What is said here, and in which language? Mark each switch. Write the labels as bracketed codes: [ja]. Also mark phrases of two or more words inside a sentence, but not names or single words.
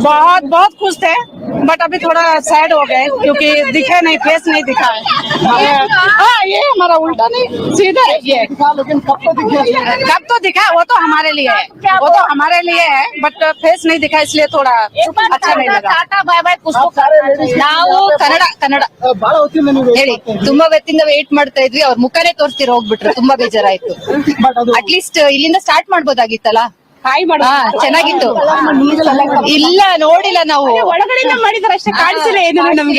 [hi] बहुत खुश थे, बट अभी थोड़ा सैड हो गए क्योंकि दिखे नहीं, फेस नहीं दिखा है। हाँ, ये हमारा उल्टा नहीं सीधा है ये। लेकिन कब तो दिखा, वो तो हमारे लिए है, बट फेस नहीं दिखा, इसलिए थोड़ा अच्छा नहीं लगा। [en] tata bye bye [kn] ನಾವು ಕನ್ನಡ ಬಹಳ ಹೊತ್ತಿಂದ ಹೇಳಿ ತುಂಬಾ ಹೊತ್ತಿಂದ ವೇಟ್ ಮಾಡ್ತಾ ಇದ್ವಿ. ಅವ್ರ ಮುಖನೇ ತೋರಿಸ್ತೀರ ಹೋಗ್ಬಿಟ್ರು. ತುಂಬಾ ಬೇಜಾರಾಯ್ತು. ಅಟ್ಲೀಸ್ಟ್ ಇಲ್ಲಿಂದ ಸ್ಟಾರ್ಟ್ ಮಾಡ್ಬೋದಾಗಿತ್ತಲ್ಲ. ಚೆನ್ನಾಗಿತ್ತು. ಇಲ್ಲ ನೋಡಿಲ್ಲ ನಾವು, ಒಳಗಡೆಯಿಂದ ಮಾಡಿದ್ರೆ ಅಷ್ಟೇ ಕಾಣಿಸಿಲ್ಲ ಏನು ನಮ್ಗೆ.